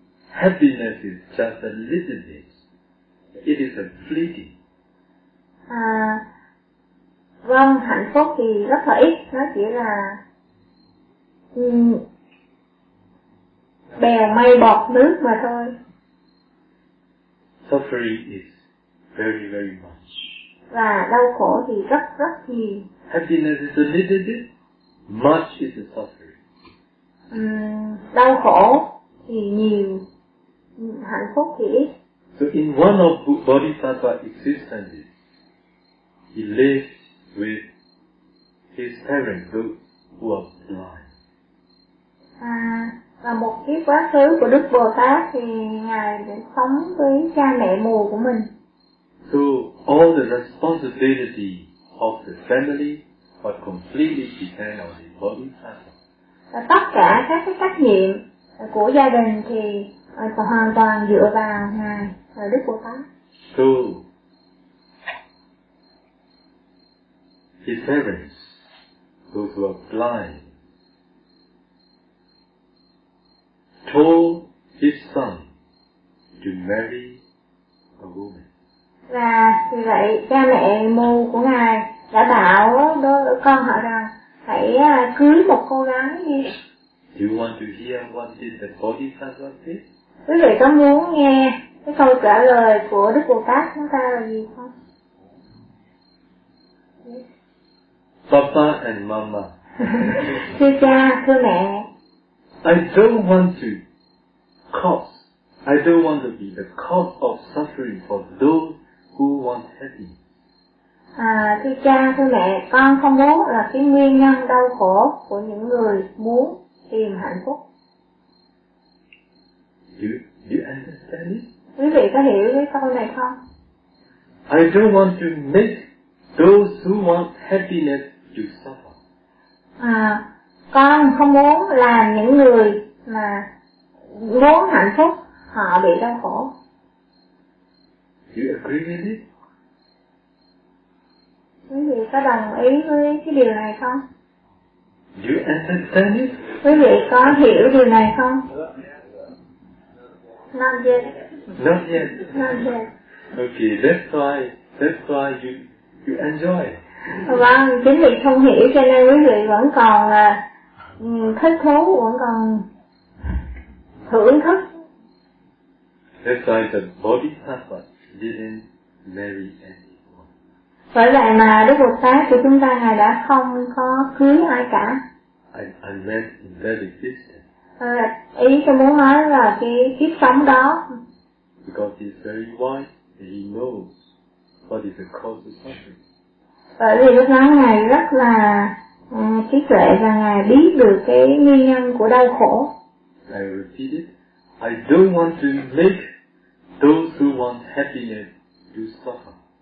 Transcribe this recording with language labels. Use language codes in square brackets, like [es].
[en] Happiness is just a little bit. It is a fleeting. [vi] Vâng, hạnh phúc thì rất là ít, nó chỉ là bèo mây bọt nước mà thôi. [en] Suffering is very, very much. [vi] Và đau khổ thì rất rất nhiều. [en] Happiness is a little bit, much is a suffering. [vi] Đau khổ thì nhiều, hạnh phúc thì ít. [en] So in one of Bodhisattva's existences, he lived with his parents, those who are blind. [vi] Và một kiếp quá khứ của Đức Bồ Tát thì ngài đã sống với cha mẹ mù của mình. [en] So all the responsibility of the family was completely depend on the Bodhisattva. [vi] Tất cả các cái trách nhiệm của gia đình thì hoàn toàn dựa vào ngài và Đức Bồ Tát. [en] So his parents, those who are blind, told his son to marry a woman. [vi] Và vì vậy cha mẹ mù của ngài đã bảo đôi con họ rằng hãy cưới một cô gái đi. [en] Do you want to hear what did the Bodhisattva say? [vi] Quý vị có muốn nghe cái câu trả lời của Đức Bồ Tát chúng ta là gì không? [en] Yes. Papa and Mama. [vi] Thưa cha, thưa mẹ. [en] I don't want to cause. I don't want to be the cause of suffering for those who want happiness. [vi] Thưa cha, thưa mẹ, con không muốn là cái nguyên nhân đau khổ của những người muốn tìm hạnh phúc. [en] You understand it? [vi] Quý vị có hiểu cái câu này không? [en] I don't want to make those who want happiness to suffer. [vi] Con không muốn làm những người mà muốn hạnh phúc họ bị đau khổ. [en] You agree with it? [vi] Quý vị có đồng ý với cái điều này không? [en] You understand it? [vi] Quý vị có hiểu điều này không? [en] Not yet. Not yet. Not yet. Okay, that's why you enjoy. [vi] Vâng, chính vì không hiểu cho nên quý vị vẫn còn thích thú, vẫn còn thưởng thức. [en] That's why the Bodhisattva didn't marry anyone. [vi] Bởi vậy mà Đức Bồ Tát của chúng ta ngài đã không có cưới ai cả. [en] I meant in that existence. [vi] Ý tôi muốn nói là cái kiếp sống đó. [en] Because he's very wise. He knows what is the cause of suffering. [vi] Bởi vì lúc đó ngài rất là trí tuệ và ngài biết được cái nguyên nhân của đau khổ. [en] I repeat it. I don't want to make those who want happiness to suffer.